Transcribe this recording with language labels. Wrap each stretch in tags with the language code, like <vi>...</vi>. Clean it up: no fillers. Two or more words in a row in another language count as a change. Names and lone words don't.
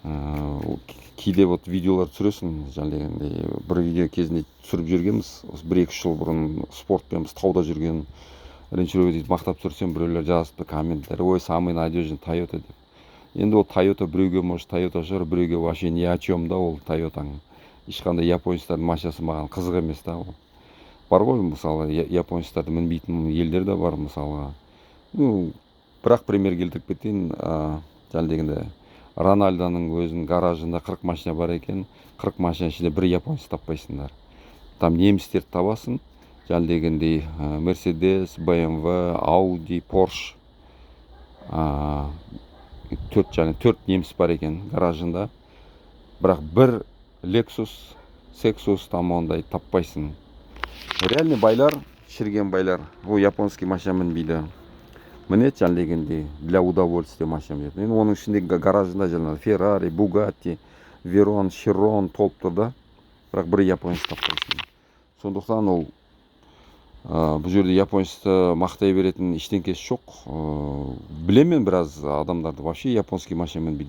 <kk>кейде вот видеолар түсіресің, жаңағыдай бір видео кезінде түсіріп жүргенбіз, осы 1-2 жыл бұрын спортпен біз тауда жүрген Range Rover дейді мақтап түсірсем, біреулер жазыпты комменттер, ой,</kk> <ru>самый надежный</ru> <kk>Toyota деп. Енді ол Toyota біреуге может Toyota шығар, біреуге</kk> <ru>вообще ни о чем</ru> <kk>да, ол Toyotаң. Ешқандай японецтардың машинасы маған қызық емес та ол. Бар ғой, мысалы, японецтарды мінбейтін елдер де бар, мысалға. Ну, бірақ пример келтіріп кетейін, жаңағыдай Рональдоның өзінің гаражында 40 машина бар екен, 40 машина ішінде бір японец таппайсыңдар. Там немістерді табасың, жаңағыдай Mercedes, BMW, Audi, Porsche. Төрт неміс бар екен гаражында. Бірақ бір Lexus, Sexus там ондай таппайсың. Реальный байлар, шірген байлар, ол японский машина мінбейді. Мінет жаңағыдай</kk> <ru>для удовольствия</ru> <kk>машина мінет. Енді оның ішінде гаражында жаңағы Ferrari, Bugatti, Veyron, Chiron толып тұр да. Бірақ бір японец таппайсың. Сондықтан ол бұл жерде японецті мақтай беретін ештеңкесі жоқ. Білемін біраз адамдарды</kk> <ru>вообще японский</ru> <kk>машина мінбейді.</kk>